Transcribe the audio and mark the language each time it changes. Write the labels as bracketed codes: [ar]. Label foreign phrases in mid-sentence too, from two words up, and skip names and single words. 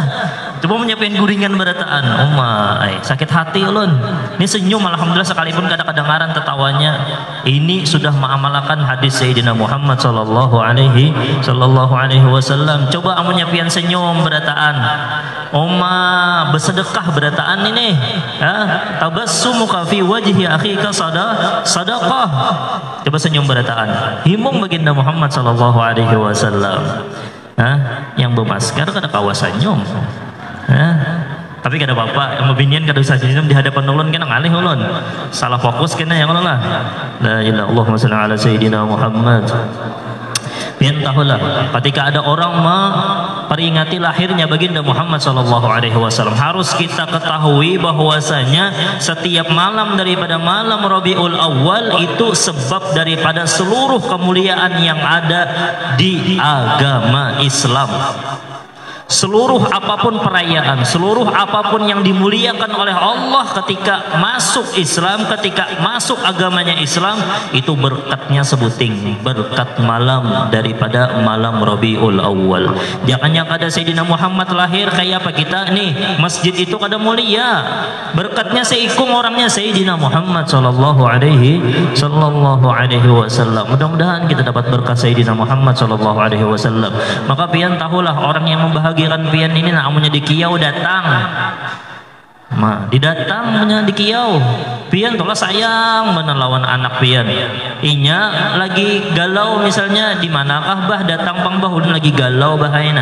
[bjn] Coba menyiapin guringan berataan, sakit hati ulun. Ini senyum alhamdulillah sekalipun kada kedengaran tertawanya. Ini sudah mengamalkan hadis Sayyidina Muhammad [ar] صلى الله عليه وسلم. [bjn] Coba amunnya pian senyum berataan, bersedekah berataan ini, [ar] تبسمك في وجه أخيك صدقة. [bjn] Coba senyum berataan, himung baginda Muhammad [ar] صلى الله عليه وسلم. [bjn] Yang bermasker kada kawasan senyum, tapi kada apa-apa, yang membinian kada usah senyum di hadapan ulun kena ngalih ulun salah fokus kena yang ulun lah. [ar] لا إله إلا الله، اللهم صل على سيدنا محمد. [bjn] Pian tahulah ketika ada orang memperingati lahirnya baginda Muhammad [ar] صلى الله عليه وسلم, [bjn] harus kita ketahui bahwasanya setiap malam daripada malam Rabiul Awal itu sebab daripada seluruh kemuliaan yang ada di agama Islam. Seluruh apapun perayaan, seluruh apapun yang dimuliakan oleh Allah ketika masuk Islam, ketika masuk agamanya Islam, itu berkatnya sebuting, berkat malam daripada malam Rabiul Awal. Jangan yang ada Sayyidina Muhammad lahir kayak apa kita nih, masjid itu kada mulia, berkatnya seikung orangnya Sayyidina Muhammad [ar] صلى الله عليه وسلم. [bjn] Mudah-mudahan kita dapat berkat Sayyidina Muhammad [ar] صلى الله عليه وسلم. [bjn] Maka pian tahulah orang yang membahagiakan pian ini namanya di kiau datang, didatangnya di kiau pian tolah sayang menelawan anak pian, inya lagi galau misalnya di manakah bah datang pang bah ulun lagi galau bahayana.